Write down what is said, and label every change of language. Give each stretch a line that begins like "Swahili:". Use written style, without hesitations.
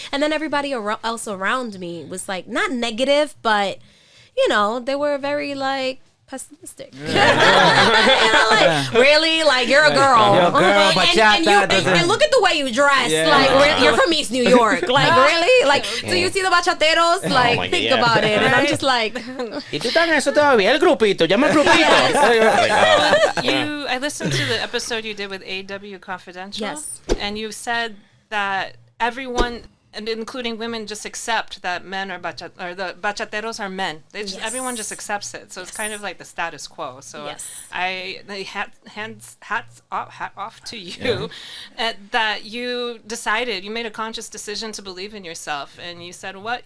English: And then everybody else around me was like, not negative, but they were very like pessimistic. Like, really, like, you're a girl. You're a girl, and look at the way you dress. Like, you're from East New York. Like, really? Like, do you see the bachateros? Like, think about it. And I'm just like,
Spanish: ¿Y tú estás en eso todavía? El grupito, llama el grupito.
English: I listened to the episode you did with AW Confidential. Yes. And you said that everyone, and including women, just accept that men are the bachateros are men. Everyone just accepts it. So it's kind of like the status quo. So hats off to you that you decided, you made a conscious decision to believe in yourself. And you said what?